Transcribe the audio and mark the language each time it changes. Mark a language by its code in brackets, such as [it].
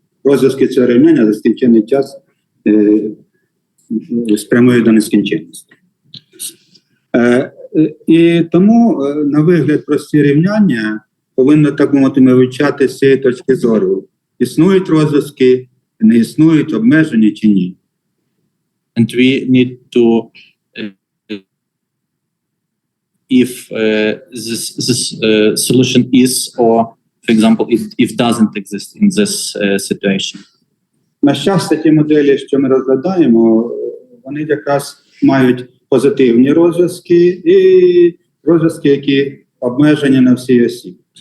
[uk] Розв'язки цього рівняння за скінчений час спрямує до нескінченності. І тому, на вигляд, прості рівняння повинно, так мовити, вивчати з цієї точки зору. Існують розв'язки, не існують, обмежені чи ні. [en] And we need to if this solution is, or for example, if doesn't exist in this situation. [uk] На щастя, ті моделі, що ми розглядаємо, вони якраз мають позитивні розв'язки і розв'язки, які обмежені на всій осі.